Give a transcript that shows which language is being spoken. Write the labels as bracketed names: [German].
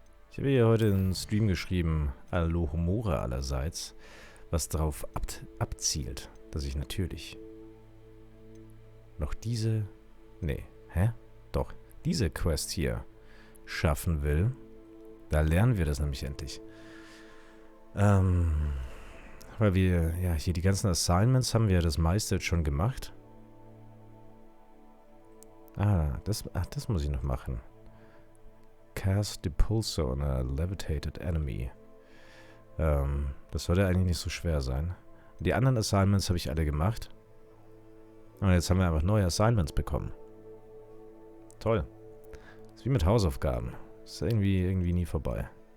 [German] Ich habe hier heute einen Stream geschrieben, Alohomora allerseits, was darauf abzielt, dass ich natürlich noch diese, diese Quest hier schaffen will. Da lernen wir das nämlich endlich. Weil wir, ja, hier die ganzen Assignments haben wir das meiste jetzt schon gemacht. Das muss ich noch machen. [English] Cast Depulsor on a levitated enemy. [German] Das sollte eigentlich nicht so schwer sein. Die anderen Assignments habe ich alle gemacht. Und jetzt haben wir einfach neue Assignments bekommen. Toll. Das ist wie mit Hausaufgaben. Das ist irgendwie nie vorbei.